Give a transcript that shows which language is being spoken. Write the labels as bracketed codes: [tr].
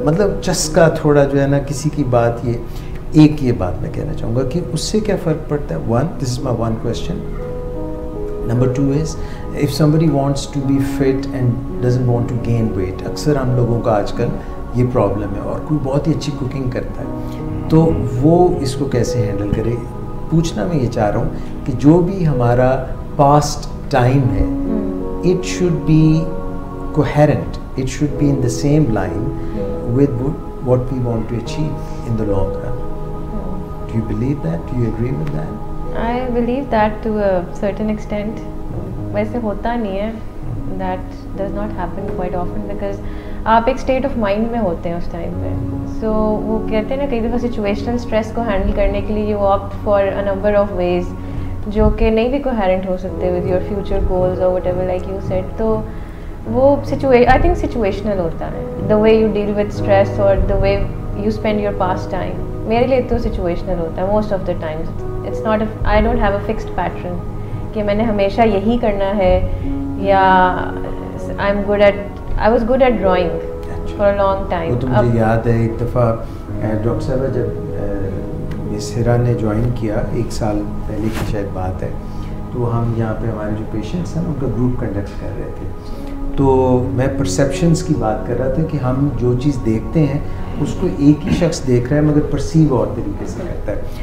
[ur] مطلب چسکا تھوڑا جو ہے نا کسی کی بات. یہ بات میں کہنا چاہوں گا کہ اس سے کیا فرق پڑتا ہے. [en] One, this is my one question. Number 2 is if somebody wants to be fit and doesn't want to gain weight, [ur] اکثر ہم لوگوں کا آج کل یہ پرابلم ہے, اور کوئی بہت ہی اچھی کوکنگ کرتا ہے تو وہ اس کو کیسے ہینڈل کرے. پوچھنا میں یہ چاہ رہا ہوں کہ جو بھی ہمارا پاسٹ ٹائم ہے [en] it should be coherent, it should be in the same line with what we want to achieve in the long run. Do you believe that? Do you agree with that? I believe that to a certain extent. [ur] ویسے ہوتا نہیں ہے, [en] that does not happen quite often because [ur] آپ ایک state of mind میں ہوتے ہیں اس time پہ. سو وہ کہتے ہیں نا کئی دفعہ سچویشنل اسٹریس کو ہینڈل کرنے کے لیے [en] you opt for a number of ways [ur] جو کہ نہیں بھی کوہیرنٹ ہو سکتے [en] With your future goals اور whatever like you said. [ur] تو وہ [en] I think situational [ur] ہوتا ہے, [en] The way you deal with stress اور the way you spend your past time. [ur] میرے لیے تو situational ہوتا ہے [en] most of the times. It's not I don't have a fixed pattern [ur] کہ میں نے ہمیشہ یہی کرنا ہے یا [en] I was good at drawing for a long time. [ur] وہ تو مجھے یاد ہے ایک دفعہ ڈاکٹر صاحبہ جب مس ہرا نے جوائن کیا 1 سال پہلے کی شاید بات ہے, تو ہم یہاں پہ ہمارے جو پیشنٹس ہیں ان کا گروپ کنڈکٹ کر رہے تھے, تو میں پرسیپشنس کی بات کر رہا تھا کہ ہم جو چیز دیکھتے ہیں اس کو ایک ہی شخص دیکھ رہا ہے مگر پرسیو اور طریقے سے کرتا ہے.